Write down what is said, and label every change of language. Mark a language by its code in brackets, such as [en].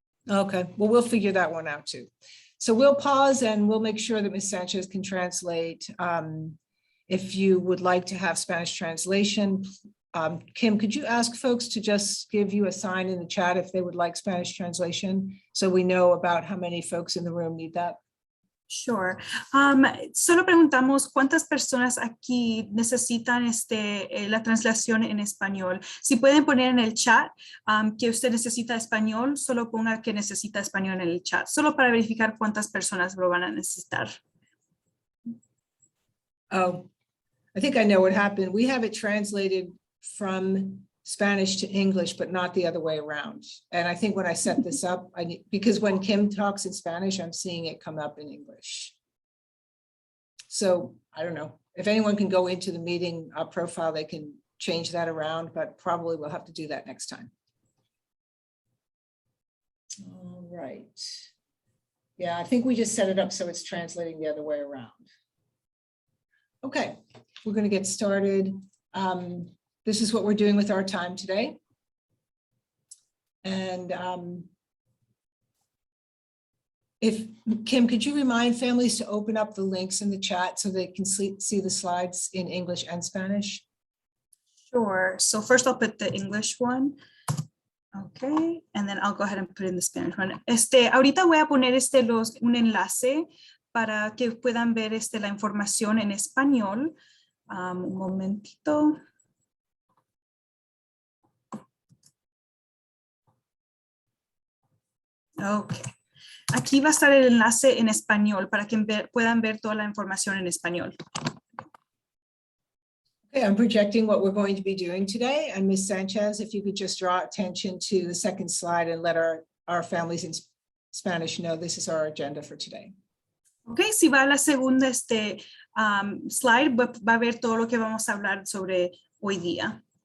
[en] Okay, well, we'll figure that one out too. So we'll pause and we'll make sure that Ms. Sanchez can translate. If you would like to have Spanish translation, Kim, could you ask folks to just give you a sign in the chat if they would like Spanish translation, so we know about how many folks in the room need that? Sure. [es] Solo preguntamos cuántas personas aquí necesitan la translación en español. Si pueden poner en el chat que usted necesita español, solo ponga que necesita español en el chat, solo para verificar cuántas personas lo van a necesitar. [en] Oh, I think I know what happened. We have it translated from Spanish to English, but not the other way around. And I think when I set this up, because when Kim talks in Spanish, I'm seeing it come up in English. So I don't know if anyone can go into the meeting profile, they can change that around, but probably we'll have to do that next time. All right. Yeah, I think we just set it up so it's translating the other way around. Okay, we're going to get started. This is what we're doing with our time today. And if Kim, could you remind families to open up the links in the chat so they can see the slides in English and Spanish? Sure. So first I'll put the English one. Okay, and then I'll go ahead and put in the Spanish one. [es] Ahorita voy a poner un enlace para que puedan ver la información en español. Un momentito. Ok. Aquí va a estar el enlace en español para que puedan ver toda la información en español. [en] Okay, I'm projecting what we're going to be doing today. And Ms. Sanchez, if you could just draw attention to the second slide and let our families in Spanish know this is our agenda for today. [es] Ok, si va a la segunda slide, va a ver todo lo que vamos a hablar sobre hoy día.